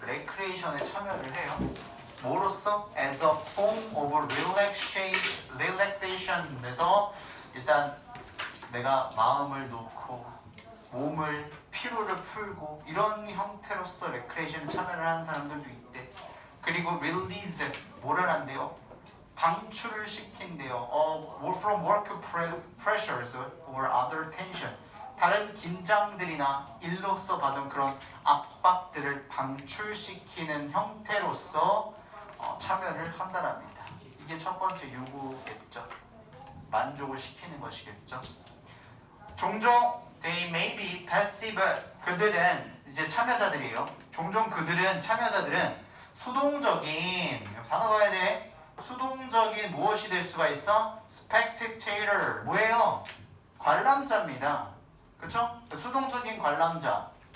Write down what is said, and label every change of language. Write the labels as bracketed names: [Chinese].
[Korean] 레크레이션에 참여를 해요. 뭐로써? [English] as a form of relaxation [Korean] 에서 일단 내가 마음을 놓고 몸을 피로를 풀고 이런 형태로서 레크레이션 참여를 하는 사람들도 있대. 그리고 release, 뭐를 한대요? 방출을 시킨대요. [English] from work pressures or other tension. [Korean] 다른 긴장들이나 일로서 받은 그런 압박들을 방출시키는 형태로서 참여를 한다랍니다. 이게 첫 번째 요구겠죠. 만족을 시키는 것이겠죠. 종종 [English] they may be passive. [Korean] 그들은 이제 참여자들이에요. 종종 참여자들은 수동적인 단어 봐야 돼. 수동적인 무엇이 될 수가 있어? spectator. 뭐예요? 관람자입니다. 그렇죠? 수동적인 관람자.